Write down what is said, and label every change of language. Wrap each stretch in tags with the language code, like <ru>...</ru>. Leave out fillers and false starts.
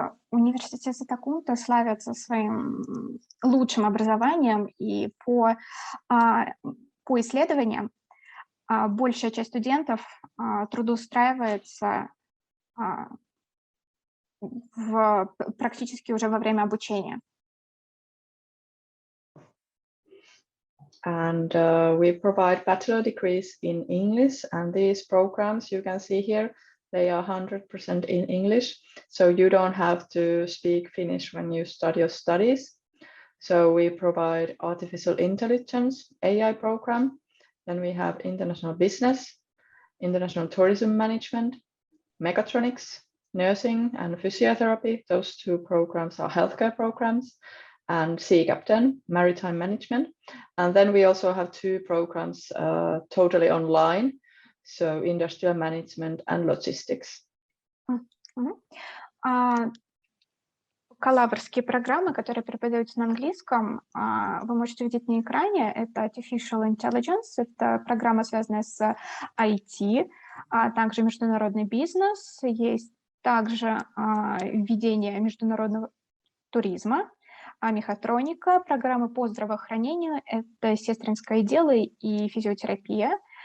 <ru>Университет Сатакунта славится своим лучшим образованием, и по исследованиям большая часть студентов трудоустраивается практически уже во время обучения.</ru> <en>And we provide bachelor degrees in English, and these programs you can see here, they are 100% in English, so you don't have to speak Finnish when you start your studies. So we provide artificial intelligence, AI program. Then we have international business, international tourism management, mechatronics, nursing and physiotherapy. Those 2 programs are healthcare programs, and Sea Captain, maritime management. And then we also have 2 programs totally online, so industrial management and logistics.</en> <ru>Бакалаврские программы, которые преподаются на английском, вы можете видеть на экране. Это Artificial Intelligence, это программа, связанная с IT, а также международный бизнес. Есть также введение международного туризма, мехатроника, программы по здравоохранению, это сестринское дело и физиотерапия.</ru>